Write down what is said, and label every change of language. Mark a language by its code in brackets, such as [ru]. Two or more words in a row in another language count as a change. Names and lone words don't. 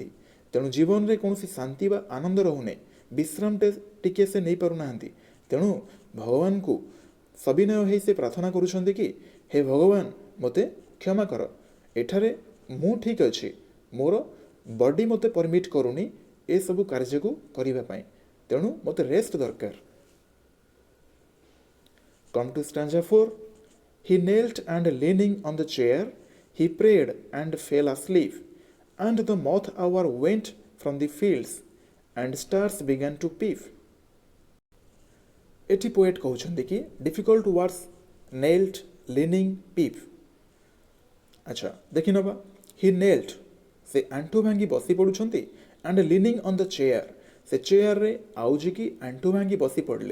[or] ତେଣୁ ଜୀବନରେ କୌଣସି ଶାନ୍ତି ବା ଆନନ୍ଦ ରହୁନି, ବିଶ୍ରାମଟେ ଟିକେ ସେ ନେଇପାରୁନାହାନ୍ତି। ତେଣୁ ଭଗବାନଙ୍କୁ ସବିନୟ ହେଇ ସେ ପ୍ରାର୍ଥନା କରୁଛନ୍ତି କି ହେ ଭଗବାନ, ମୋତେ କ୍ଷମା କର, ଏଠାରେ ମୁଁ ଠିକ୍ ଅଛି, ମୋର ବଡି ମୋତେ ପରମିଟ୍ କରୁନି ଏସବୁ କାର୍ଯ୍ୟକୁ କରିବା ପାଇଁ, ତେଣୁ ମୋତେ ରେଷ୍ଟ ଦରକାର। [en] Come to stanza 4. He knelt and leaning on the chair, he prayed and fell asleep, and the moth hour went from the fields, and stars began to peep. [or] ଏଠି ପୋଏଟ୍ କହୁଛନ୍ତି କି [en] difficult words knelt, leaning, peep. [or] ଆଚ୍ଛା ଦେଖିନେବା। [en] he knelt, [or] ସେ ଆଣ୍ଠୁ ଭାଙ୍ଗି ବସି ପଡ଼ୁଛନ୍ତି, [en] and leaning on the chair, [or] ସେ ଚେୟାରରେ ଆଉଜିକି ଆଣ୍ଠୁ ଭାଙ୍ଗି ବସି ପଡ଼ିଲେ।